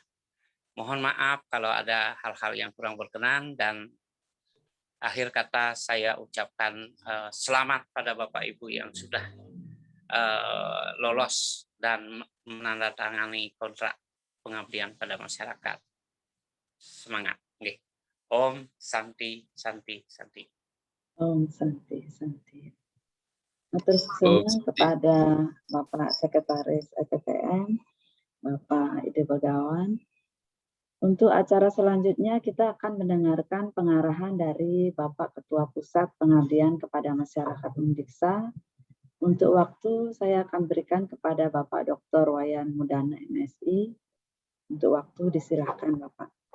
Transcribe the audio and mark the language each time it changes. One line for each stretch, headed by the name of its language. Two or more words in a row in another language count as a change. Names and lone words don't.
Indonesian: Mohon maaf kalau ada hal-hal yang kurang berkenan, dan akhir kata saya ucapkan selamat pada Bapak Ibu yang sudah lolos dan menandatangani kontrak pengabdian pada masyarakat.
Sanskrit: Semangat. Om Santi Santi Santi. Om Santi Santi.
Javanese: Matur suwun
Indonesian: kepada Bapak Sekretaris EPPM, Bapak Ide Begawan. Untuk acara selanjutnya kita akan mendengarkan pengarahan dari Bapak Ketua Pusat Pengabdian kepada Masyarakat Undiksa. Untuk waktu saya akan berikan kepada Bapak Dr. Wayan Mudana MSI. Untuk waktu disilahkan Bapak.